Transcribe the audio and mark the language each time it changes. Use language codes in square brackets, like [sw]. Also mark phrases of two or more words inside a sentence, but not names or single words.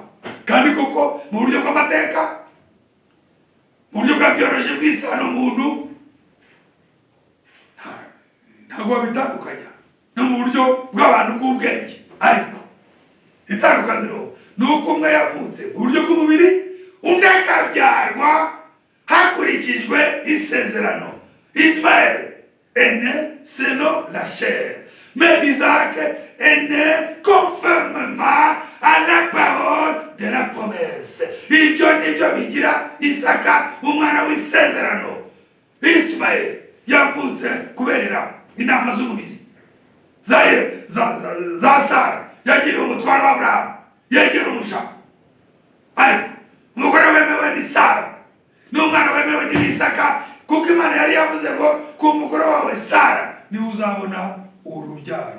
[rw] Kandi koko mu buryo bw'amateka, mu buryo bwa biology bw'isano muntu, ntabwo babitandukanya. No mu buryo bw'abantu bw'ubwenge, ariko itandukaniro ni uko umwe yavutse mu buryo bw'umubiri, undi akabyarwa hakurikijwe isezerano. [fr] Ismaël est né selon la chair, mais Isaac est né conformément à la parole de la promesse. [rw] Ibyo nibyo bigira Isaka umwana w'isezerano. Ismaël yavutse kubera inama z'umubiri za Sara, yagiriwe umutwaro w'Aburahamu, yegera umusha. Ariko umugore wemewe ni Sara, n'umwana wemewe ni Isaka, kuko Imana yari yavuze ngo ku mugore wawe Sara niwe uzabona urubyaro.